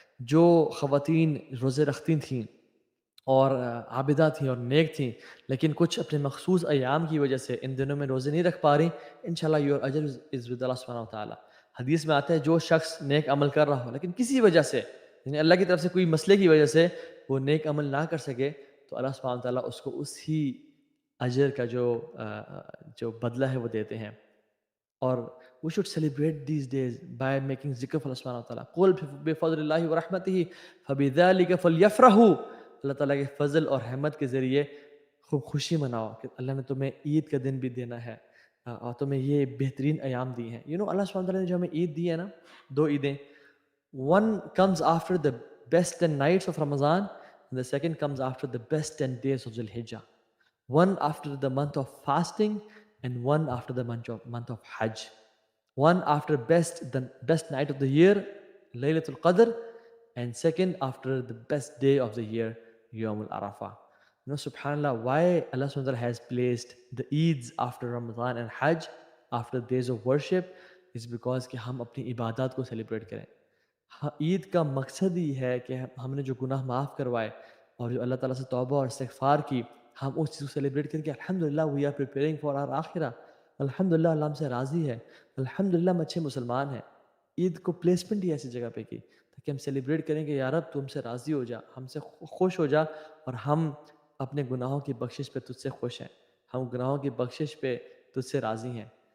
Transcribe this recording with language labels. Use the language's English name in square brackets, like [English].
[Urdu] جو خواتین روزے رکھتی تھیں اور عابدہ تھیں اور نیک تھیں لیکن کچھ اپنے مخصوص ایام کی وجہ سے ان دنوں میں روزے نہیں رکھ پا رہی, انشاءاللہ [English] your اجر is with [Urdu] اللہ سبحانہ و تعالیٰ. حدیث میں آتا ہے جو شخص نیک عمل کر رہا ہو لیکن کسی وجہ سے یعنی اللہ کی طرف سے کوئی مسئلے کی وجہ سے وہ نیک عمل نہ کر سکے تو اللہ سبحانہ و تعالیٰ اس کو اسی اجر کا جو بدلہ ہے وہ دیتے ہیں. [English] اور we should celebrate these days by making ذکر for Allah سبحانہ وتعالیٰ. [Arabic] قُلْ بِفَضْلِ اللَّهِ وَرَحْمَتِهِ فَبِذَلِكَ فَلْيَفْرَحُوا. [Urdu] اللہ تعالیٰ کے فضل اور رحمت کے ذریعے خوب خوشی مناؤ کہ اللہ نے تمہیں عید کا دن بھی دینا ہے اور تمہیں یہ بہترین ایام دی ہیں. اللہ سبحانہ وتعالیٰ نے جو ہمیں عید دی ہے نا, 2 عیدیں, [English] one comes after the best 10 nights of Ramadan and the second comes after the best 10 days of Dhul Hijjah. One after the month of fasting and one after the month of Hajj. One after the best night of the year, Laylatul Qadr, and second after the best day of the year, Yawmul Arafah. Subhanallah, why Allah subhanahu wa ta'ala has placed the Eids after Ramadan and Hajj, after days of worship, is because [Urdu] کہ ہم اپنی عبادات کو celebrate کریں. عید کا مقصد ہی ہے کہ ہم نے جو گناہ معاف کروائے اور جو اللہ تعالیٰ سے توبہ اور استغفار کی, ہم اس چیز کو سیلیبریٹ کر کے الحمدللہ [English] We are preparing for our آخرہ. [Urdu] الحمدللہ اللہ ہم سے راضی ہے, الحمدللہ ہم اچھے مسلمان ہیں. عید کو پلیسمنٹ ہی ایسی جگہ پہ کی تاکہ ہم سیلیبریٹ کریں کہ یا رب تو ہم سے راضی ہو جا, ہم سے خوش ہو جا, اور ہم اپنے گناہوں کی بخشش پہ تجھ سے خوش ہیں, ہم گناہوں کی بخشش پہ تجھ سے راضی ہیں.